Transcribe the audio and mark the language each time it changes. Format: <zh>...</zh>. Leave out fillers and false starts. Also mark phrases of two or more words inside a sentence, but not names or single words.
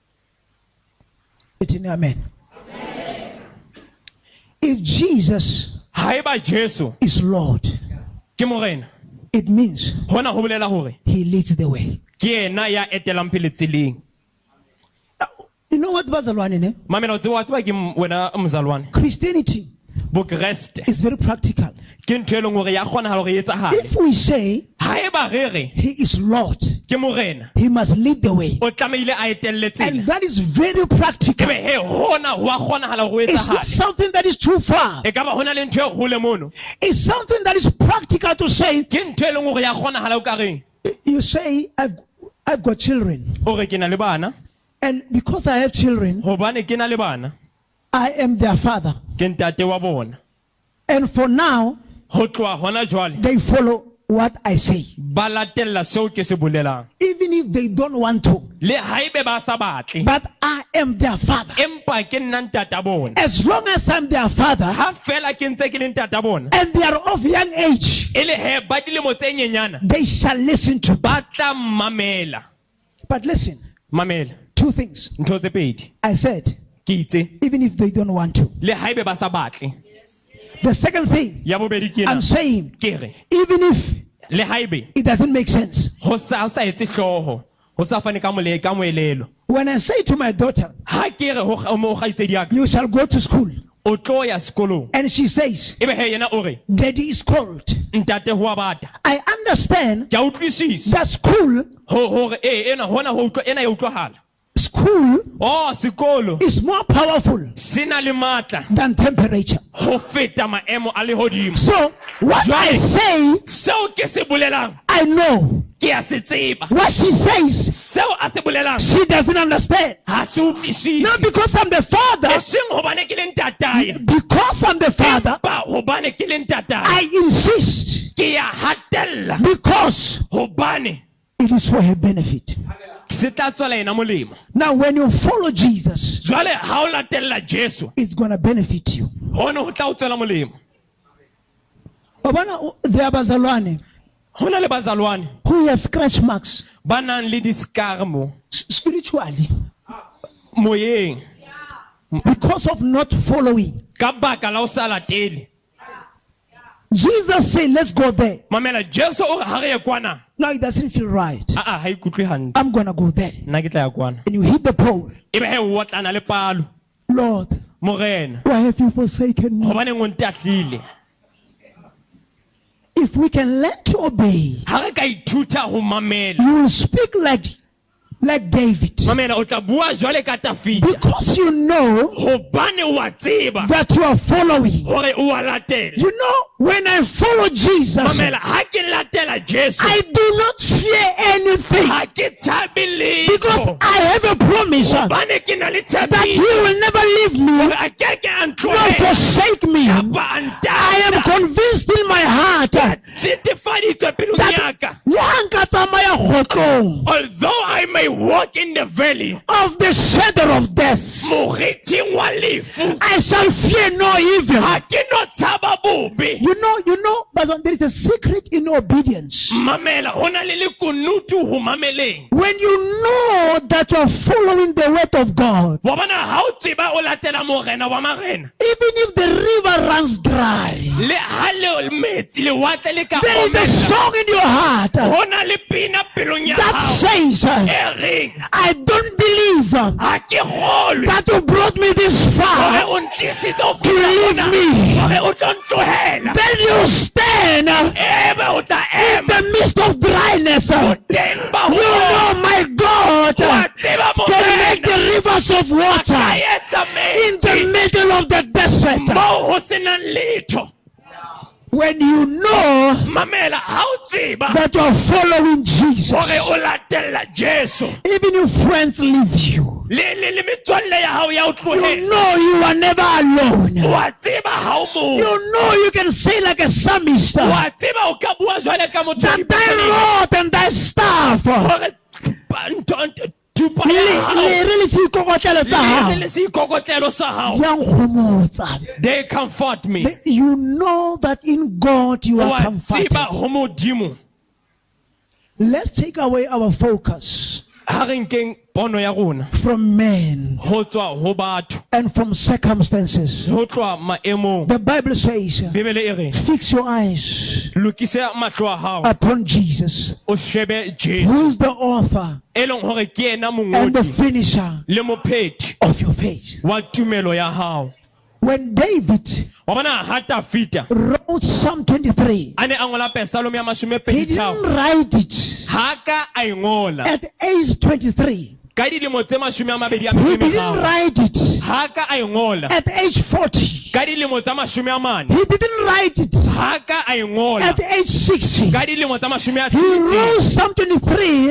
<en>Amen. If Jesus</en> <st>Haeba Jesu</st> <en>is Lord,</en> <st>ke morena,</st> <en>it means</en> <st>hona ho bolela hore</st> <en>he leads the way.</en> <st>ke yena ya etelang pele tseleng.</st> <en>You know what,</en> <st>bazalwane, ne? Mamela o tseba ke wena mzalwane.</st> <en>Christianity</en> <st>Bokreste</st> <en>is very practical.</en> <st>ke ntho e leng hore ya kgona hore e etsahale.</st> <en>If we say</en> <st>Haeba re re</st> <en>he is Lord,</en> <st>ke morena,</st> <en>he must lead the way.</en> <st>o tlamehile a etelle</st> <en>And</en> <st>tsela.</st> <en>that is very practical.</en> <st>Ebe he hona ho a kgonahala hore e</st> <en>It's not</en> <st>etsahale.</st> <en>something that is too far.</en> <st>E ka ba hona le ntho e hole mono.</st> <en>It's something that is practical to say.</en> <st>Ke ntho e leng hore ya kgonahala o ka reng.</st> <en>You say, I've got children.</en> <st>O re ke na le bana,</st> <en>And because I have children,</en> <st>hobane ke na le bana,</st> <en>I am their father.</en> <st>ke ntate wa bona.</st> <en>And for now,</en> <st>Ho tloha hona jwale</st> <en>they follow what I say.</en> <st>ba latella seo ke se bolelang.</st> <en>Even if they don't want to.</en> <st>Le haebe ba sa batle,</st> <en>But I am their father.</en> <st>empa ke nna ntata bona.</st> <en>As long as I'm their father,</en> <st>Ha fela ke ntse ke le ntata bona,</st> <en>and they are of young age,</en> <st>e le he ba dilemo tse nyenyana,</st> <en>they shall listen to me.</en> <st>ba tla mamela.</st> <en>But listen,</en> <st>Mamela,</st> <en>two things.</en> <st>ntho tse pedi.</st> <en>I said,</en> <st>Ke itse</st> <en>even if they don't want to.</en> <st>le haebe ba sa batle.</st> <en>The second thing,</en> <st>Ya bobedi ke</st> <en>I'm</en> <st>ena,</st> <en>saying,</en> <st>ke re</st> <en>even if</en> <st>le haebe</st> <en>it doesn't make sense.</en> <st>ho sa etse hloho, ho sa fane ka moelelo.</st> <en>When I say to my daughter,</en> <st>Ha ke re ho mo kgaitsedi ya ka,</st> <en>you shall go to school,</en> <st>o tlo ya sekolong.</st> <en>and she says,</en> <st>Ebe he yena o re</st> <en>Daddy is cold.</en> <st>ntate ho a bata.</st> <en>I understand</en> <st>Ke a utlwisisa</st> <en>that school</en> <st>hore ena hona ho utlwa ena ya utlwahala.</st> <en>school</en> <st>Sekolo</st> <en>is more powerful</en> <st>se na le matla</st> <en>than temperature.</en> <st>ho feta maemo a lehodimo.</st> <en>So what I say,</en> <st>Seo ke se bolelang</st> <en>I know.</en> <st>ke a se tseba.</st> <en>What she says,</en> <st>Seo a se bolelang</st> <en>she doesn't understand.</en> <st>ha se utlwisise.</st> <en>Not because I'm the</en> <st>E</st> <en>father,</en> <st>seng hobane ke le ntatae,</st> <en>because I'm the father,</en> <st>empa hobane ke le ntatae.</st> <en>I insist,</en> <st>Ke ya hatella</st> <en>because</en> <st>hobane</st> <en>it is for her benefit.</en> <st>se tla tswela ena molemo.</st> <en>Now, when you follow Jesus,</en> <st>Jwale ha o latella Jesu,</st> <en>it's going to benefit you.</en> <st>hona ho tla o tswela molemo. Babana,</st> <en>there are bazalwane</en> <st>Hona le bazalwane</st> <en>who have scratch marks</en> <st>ba nang le diskarmo</st> <en>spiritually</en> <st>moyeng</st> <en>because of not following.</en> <st>ka baka la o sa latele.</st> <en>Jesus said, let's go there.</en> <st>Mamela, Jesu o re ha re ye kwana.</st> <en>Now it doesn't feel right.</en> <st>Ha ikutlwe hantle.</st> <en>I'm going to go there.</en> <st>Nna ke tla ya kwana.</st> <en>And you hit the pole.</en> <st>Ebe he o otlana le palo.</st> <en>Lord,</en> <st>Morena,</st> <en>why have you forsaken me?</en> <st>hobane o ntahlile.</st> <en>If we can learn to obey,</en> <st>Ha re ka ithuta ho mamela.</st> <en>you will speak like David.</en> <st>Mamela o tla bua jwale ka Tafita.</st> <en>Because you know</en> <st>Hobane wa tseba</st> <en>that you are following.</en> <st>hore o wa latela.</st> <en>You know, when I follow Jesus,</en> <st>Mamela, ha ke latela Jesu,</st> <en>I do not fear anything.</en> <st>ha ke tshabe</st> <en>Because</en> <st>letho.</st> <en>I have a promise that</en> <st>Hobane ke na le</st> <en>He</en> <st>tshepiso</st> <en>will never leave me</en> <st>hore a ke a</st> <en>nor</en> <st>ntlohela</st> <en>forsake me.</en> <st>kapa a</st> <en>I am</en> <st>ntata.</st> <en>convinced in my heart that</en> <st>Netefaditswe pelong ya ka. le ha nka tsamaya kgotlong</st> <en>Although I may walk in the valley of the shadow of death,</en> <st>moriting wa lefu,</st> <en>I shall fear no evil.</en> <st>ha ke no tshaba bobe.</st> <en>You know, but there is a secret in obedience.</en> <st>Mamela, ho na le lekunutu ho mameleng.</st> <en>When you know that you are following the word of God,</en> <st>Wa bona ha o tseba o latela morena wa marena,</st> <en>even if the river runs dry,</en> <st>le ha le metsi le watle le ka</st> <en>there is a</en> <st>omella,</st> <en>song in your heart</en> <st>ho na le pina pelong ya</st> <en>that</en> <st>hao</st> <en>says,</en> <st>e reng</st> <en>I don't believe</en> <st>ha ke kgolwe</st> <en>that you brought me this</en> <st>hore</st> <en>far</en> <st>o ntlisitse ho</st> <en>to leave</en> <st>fihla</st> <en>me.</en> <st>hore o tlo ntlohela.</st> <en>Then you stand in</en> <st>Ebe o tla ema</st> <en>the midst of dryness.</en> <st>teng ba ho</st> <en>You know, my God</en> <st>wa tseba</st> <en>can make</en> <st>morena</st> <en>the rivers of water</en> <st>ka etsa</st> <en>in the</en> <st>metsi</st> <en>middle of the desert.</en> <st>moo ho senang letho.</st> <en>When you know</en> <st>Mamela, ha o tseba</st> <en>that you are following Jesus,</en> <st>hore o latella Jesu,</st> <en>even if friends leave you,</en> <st>le metswalle ya hao ya o</st> <en>you</en> <st>tlohela,</st> <en>know you are never alone.</en> <st>wa tseba ha o mong,</st> <en>You know you can say like a psalmist,</en> <st>wa tseba o ka bua jwale ka motho a</st> <en>that thy</en> <st>dipetleleng,</st> <en>rod and thy staff</en> <st>hore thupa ya hao le seikokotlelo sa hao le seikokotlelo sa hao, di a nkgomotsa.</st> <en>they comfort me. You know that in God you are</en> <st>Wa</st> <en>comforted.</en> <st>tseba ho Modimo.</st> <en>Let's take away our focus</en> <st>Ha re nkeng pono ya rona</st> <en>from men,</en> <st>ho tswa ho batho</st> <en>and from circumstances.</en> <st>ho tloa maemong.</st> <en>The Bible says,</en> <st>Bibele e re</st> <en>fix your eyes</en> <st>lokisa mahlo a hao</st> <en>upon Jesus,</en> <st>o shebe Jesu</st> <en>who is the author</en> <st>e leng hore ke ena</st> <en>and the</en> <st>mongodi</st> <en>finisher</en> <st>le mopheti</st> <en>of your faith.</en> <st>wa tumelo ya hao.</st> <en>When David</en> <st>Wa bona ha Dafita</st> <en>wrote Psalm 23,</en> <st>a ne a ngola Psalm ya</st> <en>he</en> <st>23</st> <en>didn't write it</en> <st>ha ka a e ngola</st> <en>at age 23.</en> <st>ka dilemo tse 23</st> <en>He didn't write it</en> <st>ha ka a e ngola</st> <en>at age 40.</en> <st>ka dilemo tsa 40</st> <en>He didn't write it</en> <st>ha ka a e ngola</st> <en>at age 60.</en> <st>ka dilemo tsa</st> <en>He wrote</en> <st>60</st> <en>Psalm 23</en>